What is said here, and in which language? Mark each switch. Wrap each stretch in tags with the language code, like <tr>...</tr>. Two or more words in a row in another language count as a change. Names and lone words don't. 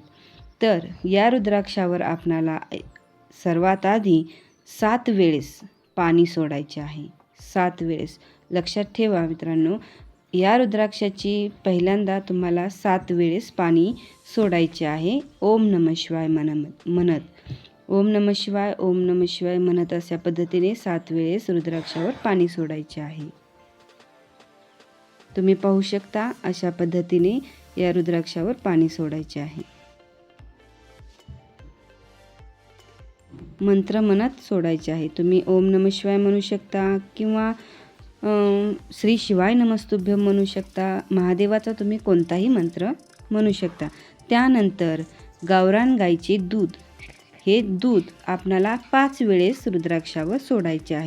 <mr>तर या रुद्राक्षावर आपल्याला सर्वात आधी 7 वेळेस पाणी सोडायचे आहे. 7 वेळेस लक्षात ठेवा मित्रांनो, या रुद्राक्षाची पहिल्यांदा तुम्हाला 7 वेळेस पाणी सोडायचे आहे.</mr> <sa>ओम नमः शिवाय</sa> <mr>म्हणत</mr> <sa>ओम नमः शिवाय, ओम नमः शिवाय</sa> <mr>म्हणत अशा पद्धतीने 7 वेळेस रुद्राक्षावर पाणी सोडायचे आहे. तुम्ही पाहू शकता अशा पद्धतीने या रुद्राक्षावर पाणी सोडायचे आहे. मंत्र म्हणत सोडायचे आहे. तुम्ही</mr> <sa>ओम नमः शिवाय</sa> <mr>म्हणू शकता किंवा</mr> <sa>श्री शिवाय नमस्तुभ्यम</sa> <mr>म्हणू शकता. महादेवाचा तुम्ही कोणताही मंत्र म्हणू शकता. त्यानंतर गावरान गाईचे दूध, हे दूध आपल्याला 5 वेळेस रुद्राक्षावर सोडायचे आहे.</mr>